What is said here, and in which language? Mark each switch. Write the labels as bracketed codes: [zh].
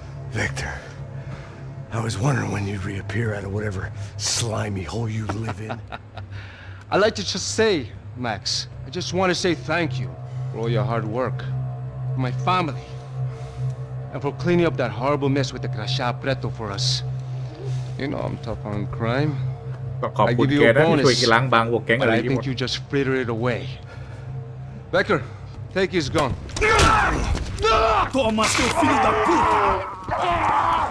[en] Victor, I was wondering when you'd reappear out of whatever slimy hole you live in. I'd like to just say, Max, I just want to say thank you for all your hard work, for my family, and for cleaning up that horrible mess with the Crasha Preto for us. You know I'm tough on crime. [th] ขอบคุณแกนะที่ช่วยล้างบางพวกแก๊งอะไร [en] But I [th] ที่หมด [en] think you just frittered it away. Becker, take his gun. [pt] Toma, seu filho da puta!